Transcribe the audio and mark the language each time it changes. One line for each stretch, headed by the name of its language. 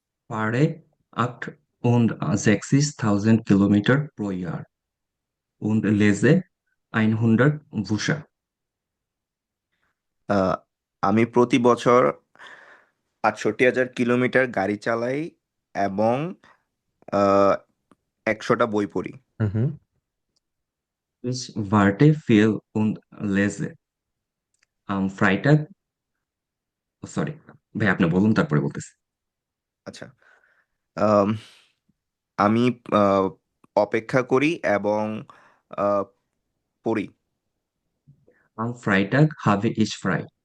German: Fahre 68.000 Kilometer pro Jahr und lese 100 Bücher।
Bangla: আহ, আমি প্রতি বছর ৬৮,০০০ কিলোমিটার গাড়ি চালাই এবং ১০০টা বই পড়ি। হুম।
German: Which Warte viel und lese?
Bangla: Freitag, sorry ভাই আপনি বলুন তারপরে বলতেছি। আচ্ছা, আম, আমি আহ, অপেক্ষা করি এবং আহ, পড়ি।
German: Am Freitag habe ich frei.